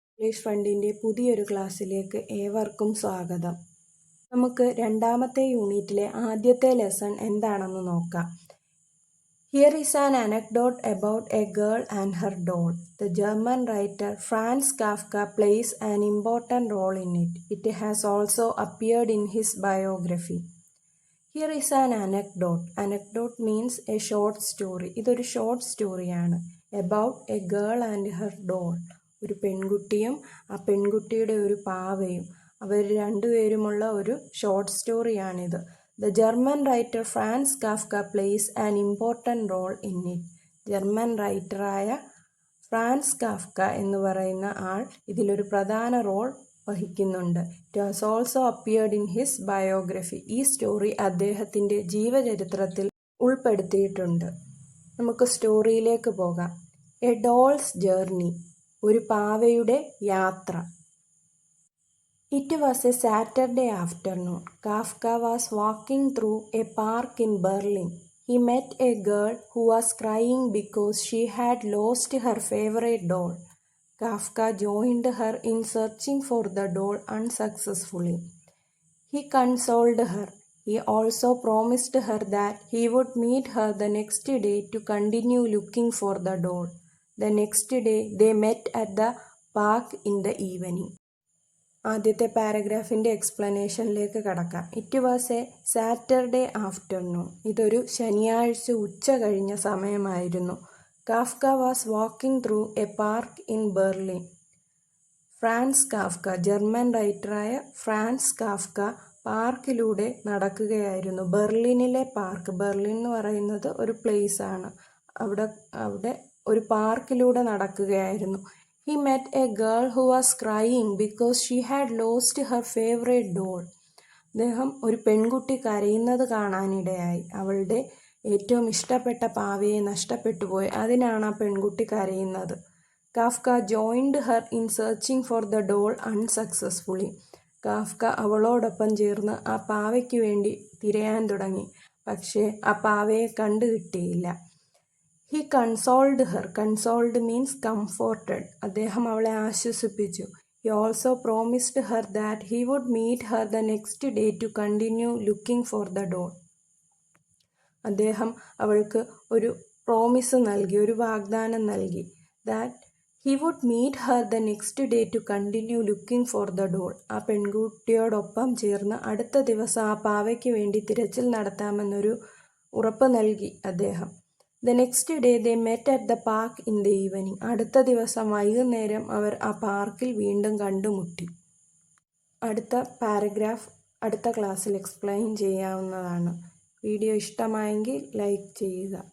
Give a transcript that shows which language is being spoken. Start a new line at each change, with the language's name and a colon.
Malayalam: English ഫണ്ടിൻ്റെ പുതിയൊരു ക്ലാസ്സിലേക്ക് ഏവർക്കും സ്വാഗതം. നമുക്ക് രണ്ടാമത്തെ യൂണിറ്റിലെ ആദ്യത്തെ ലെസൺ എന്താണെന്ന് നോക്കാം.
English: Here is an anecdote about a girl and her doll. The German writer Franz Kafka plays an important role in it. It has also appeared in his biography. Here is an anecdote. Anecdote means a short story.
Malayalam: ഇതൊരു short സ്റ്റോറിയാണ്.
English: About a girl and her doll.
Malayalam: ഒരു പെൺകുട്ടിയും ആ പെൺകുട്ടിയുടെ ഒരു പാവയും അവർ രണ്ടുപേരുമുള്ള ഒരു short സ്റ്റോറിയാണിത്.
English: The German writer Franz Kafka plays an important role in it.
Malayalam: German റൈറ്ററായ France Kafka എന്ന് പറയുന്ന ആൾ ഇതിലൊരു പ്രധാന റോൾ വഹിക്കുന്നുണ്ട്.
English: It has also appeared in his biography.
Malayalam: ഈ സ്റ്റോറി അദ്ദേഹത്തിൻ്റെ ജീവചരിത്രത്തിൽ ഉൾപ്പെടുത്തിയിട്ടുണ്ട്. നമുക്ക് സ്റ്റോറിയിലേക്ക് പോകാം.
English: a doll's journey,
Malayalam: ഒരു പാവയുടെ യാത്ര.
English: It was a Saturday afternoon. Kafka was walking through a park in Berlin. He met a girl who was crying because she had lost her favorite doll. Kafka joined her in searching for the doll unsuccessfully. He consoled her. He also promised her that he would meet her the next day to continue looking for the doll. The next day they met at the park in the evening.
Malayalam: ആദ്യത്തെ പാരഗ്രാഫിൻ്റെ എക്സ്പ്ലനേഷനിലേക്ക് കടക്കാം.
English: It was a Saturday afternoon.
Malayalam: ഇതൊരു ശനിയാഴ്ച ഉച്ച കഴിഞ്ഞ സമയമായിരുന്നു.
English: Kafka was walking through a park in Berlin.
Malayalam: France Kafka, German റൈറ്ററായ France Kafka പാർക്കിലൂടെ നടക്കുകയായിരുന്നു. ബെർലിനിലെ park, Berlin എന്ന് പറയുന്നത് ഒരു പ്ലേസ് ആണ്. അവിടെ ഒരു പാർക്കിലൂടെ നടക്കുകയായിരുന്നു.
English: He met a girl who was crying because she had lost her favorite doll.
Malayalam: അദ്ദേഹം ഒരു പെൺകുട്ടി കരയുന്നത് കാണാനിടയായി. അവളുടെ ഏറ്റവും ഇഷ്ടപ്പെട്ട പാവയെ നഷ്ടപ്പെട്ടു പോയി. അതിനാണ് ആ പെൺകുട്ടി കരയുന്നത്.
English: Kafka joined her in searching for the doll unsuccessfully.
Malayalam: Kafka അവളോടൊപ്പം ചേർന്ന് ആ പാവയ്ക്ക് വേണ്ടി തിരയാൻ തുടങ്ങി. പക്ഷേ ആ പാവയെ കണ്ടുകിട്ടിയില്ല.
English: He consoled her. Consoled means comforted.
Malayalam: അദ്ദേഹം അവളെ ആശ്വസിപ്പിച്ചു.
English: He also promised her that he would meet her the next day to continue looking for the doll.
Malayalam: അദ്ദേഹം അവൾക്ക് ഒരു പ്രോമിസ് നൽകി, ഒരു വാഗ്ദാനം നൽകി.
English: That he would meet her the next day to continue looking for the doll.
Malayalam: ആ പെൺകുട്ടിയോടൊപ്പം ചേർന്ന് അടുത്ത ദിവസം ആ പാവയ്ക്ക് വേണ്ടി തിരച്ചിൽ നടത്താമെന്നൊരു ഉറപ്പ് നൽകി അദ്ദേഹം. The next day they met at the park in the evening. അടുത്ത ദിവസം വൈകുന്നേരം അവർ ആ പാർക്കിൽ വീണ്ടും കണ്ടുമുട്ടി. അടുത്ത പാരഗ്രാഫ് അടുത്ത ക്ലാസ്സിൽ എക്സ്പ്ലെയിൻ ചെയ്യാവുന്നതാണ്. വീഡിയോ ഇഷ്ടമായെങ്കിൽ ലൈക്ക് ചെയ്യുക.